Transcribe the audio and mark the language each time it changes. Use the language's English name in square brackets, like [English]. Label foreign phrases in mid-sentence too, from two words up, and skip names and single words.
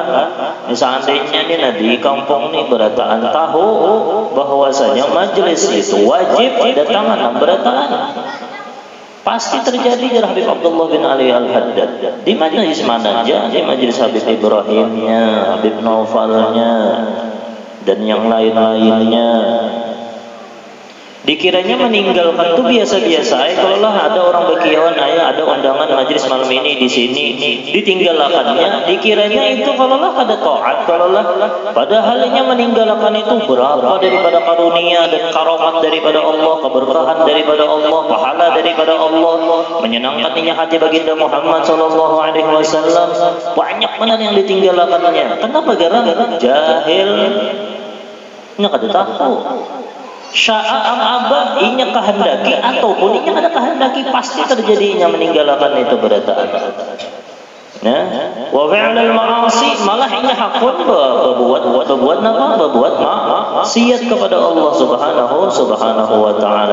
[Banjar] Seandainya nih di kampung nih berataan tahu bahwasanya majelis itu wajib datangan berataan. Pasti terjadi jar Habib Abdullah bin Ali Al-Haddad. Di majlis mana aja, di majlis Habib Ibrahimnya, Habib Naufalnya, [Indonesian] dan yang lain-lainnya. Dikiranya meninggalkan itu biasa-biasa. [Banjar] Kalau lah ada orang berkiawan, ada undangan majlis malam ini di sini, ditinggalkannya. Dikiranya itu kalau lah ada taat, kalau lah. Padahalnya meninggalkan itu berapa daripada karunia dan karomat daripada Allah, keberkahan daripada Allah, pahala daripada Allah, menyenangkannya hati baginda Muhammad [Arabic] صلى الله عليه وسلم. [Banjar] Banyak benar yang ditinggalkannya. Kenapa? Gara-gara jahil. Nya kada tahu. [Arabic] شاء أم أبى [Banjar] inya kehendaki ataupun inya kada kehendaki pasti terjadinya meninggalkan itu berataan. [Arabic] وفعل المعاصي [Banjar] malah inya hakun berbuat maksiat kepada Allah [Arabic] سبحانه وتعالى.